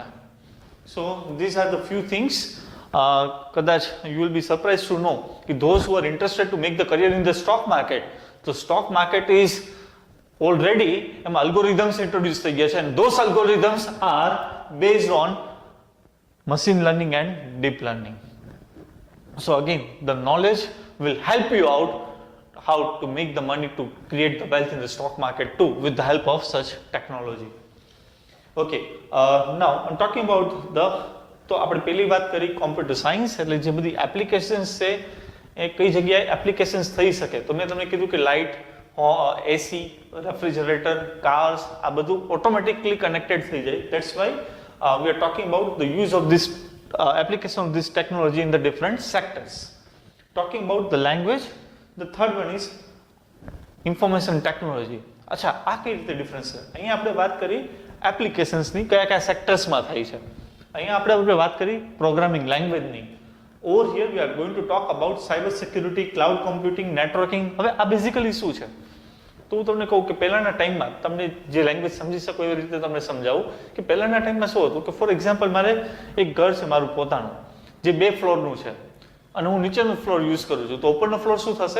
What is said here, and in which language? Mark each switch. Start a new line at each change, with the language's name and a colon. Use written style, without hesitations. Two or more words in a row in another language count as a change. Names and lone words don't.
English: so this are the few things. કદાચ you will be surprise to know કે those who are interested to make the career in the stock market, તો stock market is already એમાં algorithms introduce
Gujarati: થઈ ગયા છે
English: and those algorithms are based on machine learning and deep learning. So again, the knowledge will help you out how to make the money to create the wealth in the stock market too with the help of such technology. Okay, now I'm talking about the,
Gujarati: તો આપણે પહેલી વાત કરી
English: computer science,
Gujarati: એટલે જે બધી એપ્લિકેશન્સ છે એ કઈ જગ્યાએ એપ્લિકેશન્સ થઈ શકે. તો મેં તમને કીધું કે
English: light, AC, refrigerator, cars,
Gujarati: આ બધું
English: automatically connected
Gujarati: થઈ જાય.
English: that's why we are talking about the use of this application of this technology in the different sectors. Talking about the language, the third one is information technology.
Gujarati: અચ્છા, આ કઈ રીતે ડિફરન્સ છે? અહીંયા આપણે વાત કરી એપ્લિકેશન્સની કયા કયા સેક્ટર્સમાં થાય છે. અહીંયા આપણે વાત કરી
English: programming language. over here we are going to talk about cyber security, cloud computing, networking.
Gujarati: હવે આ બેઝિકલી શું છે? તો હું તમને કહું કે પહેલાના ટાઈમમાં તમને જે લેંગ્વેજ સમજી શકો એવી રીતે તમને સમજાવું કે પહેલાના ટાઈમમાં શું હતું કે
English: for example
Gujarati: મારે એક ઘર છે મારું પોતાનું જે 2 ફ્લોરનું છે અને હું નીચેનો
English: floor use
Gujarati: કરું છું, તો ઉપરનો ફ્લોર શું થશે?